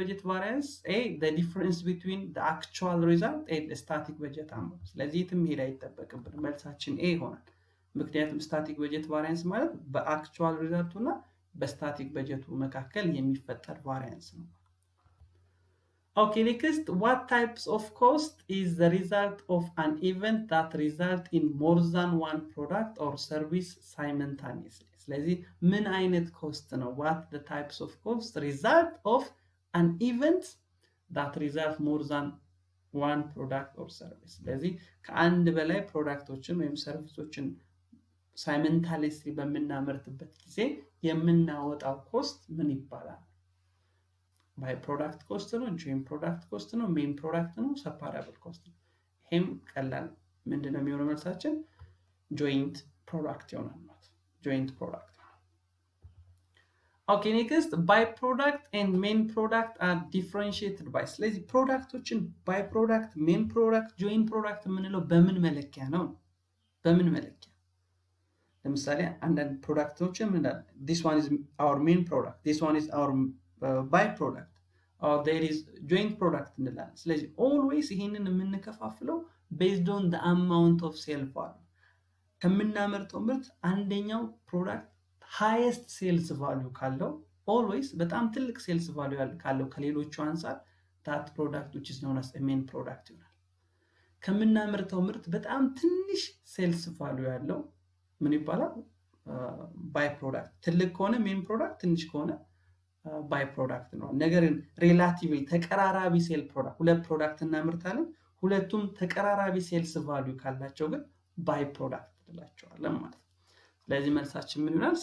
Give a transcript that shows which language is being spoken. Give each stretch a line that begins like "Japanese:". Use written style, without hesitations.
English: ቫሪያንስ the difference between the actual result and the static budget amount
Amharic: ስለዚህ ትምሄድ አይጠበቅብን መልሳችን ኤ ይሆናል። ምክንያቱም ስታቲክ በጀት ቫሪያንስ ማለት በአክቹዋል ሪዛልቱ እና በስታቲክ በጀቱ መካከል የሚፈጠር ቫሪያንስ ነው።
English: Okay, next, what types of cost is the result of an event that result in more than one product or service simultaneously?
Amharic: ስለዚህ ምን አይነት ኮስት ነው?
English: What the types of cost result of an event that result more than one product or service?
Amharic: ስለዚህ ከአንድ በላይ ፕሮዳክቶችን ወይም ሰርቪሶችን ሳይመንታሊስሊ በምናመርትበት ጊዜ የምናወጣው ኮስት ምን ይባላል? ባይ ፕሮዳክት ኮስት ነው፣ ጆይንት ፕሮዳክት ኮስት ነው፣ ሜን ፕሮዳክት ነው፣ ሰፓራብል ኮስት ነው። ይሄም ቀላል ምንድነው የሚሆነው መልሳችን? ጆይንት ፕሮዳክት ይሆናል ማለት ጆይንት ፕሮዳክት። ኦኬ ኔክስት ባይ ፕሮዳክት ኤንድ ሜን ፕሮዳክት አር ዲፈረንሺየትድ ባይ። ስለዚህ ፕሮዳክቶችን ባይ ፕሮዳክት፣ ሜን ፕሮዳክት፣ ጆይንት ፕሮዳክት የምንለው በምን መለኪያ ነው? በምን መለኪያ? ለምሳሌ አንዳንድ ፕሮዳክቶችን ምን እንዳለ
English: this one is our main product, this one is our by product or there is joint product
Amharic: እንላለን። ስለዚህ always ይሄንን የምንከፋፍለው
English: based on the amount of sale value
Amharic: ከምናመርተው ምርት አንደኛው ፕሮዳክት
English: highest sales value
Amharic: ካለው always በጣም ትልቅ sales value ካለው ከሌሎቹ አንፃር
English: that product which is known as a main product
Amharic: ይሆናል። ከምናመርተው ምርት በጣም ትንሽ sales value ያለው ምን ይባላል? by product። ትልቅ ከሆነ main product፣ ትንሽ ከሆነ ባይ ፕሮዳክት ነው። ነገር ግን ሪላቲቭሊ ተቀራራቢ ሴል ፕሮዳክት ሁለት ፕሮዳክት እናመርታለን፣ ሁለቱም ተቀራራቢ ሴልስ ቫልዩ ካላቸው ግን ባይ ፕሮዳክት እንላቸዋለን ማለት ነው። ስለዚህ መልሳችን ምን ይሆናል?